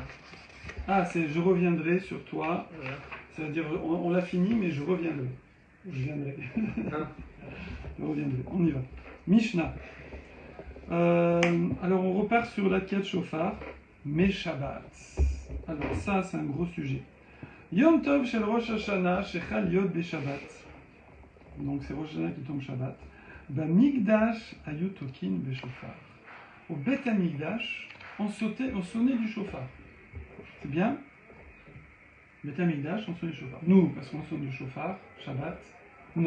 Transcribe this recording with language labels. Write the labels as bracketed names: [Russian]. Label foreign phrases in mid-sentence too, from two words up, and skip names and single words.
[French] Ah, c'est je reviendrai sur toi. Voilà. Ça veut dire, on l'a fini, mais je reviendrai. Je viendrai. Ah. Je reviendrai. On y va. Mishnah. Alors, on repart sur la [Hebrew] תקיעת שופר, [French] mais Shabbat. Alors, ça, c'est un gros sujet. [Hebrew] יום טוב של ראש השנה, שחל יוד ב שבת. [French] Donc, c'est Rosh Hashanah qui tombe Shabbat. [Hebrew] במקדש היו תוקעין בשופר. [French] Au [Hebrew] בית המקדש, [French] on sonnait du Shofar. C'est bien? [Hebrew] בית המקדש, [French] on sonne du Shofar. Nous, parce qu'on sonne du Shofar, Shabbat, non.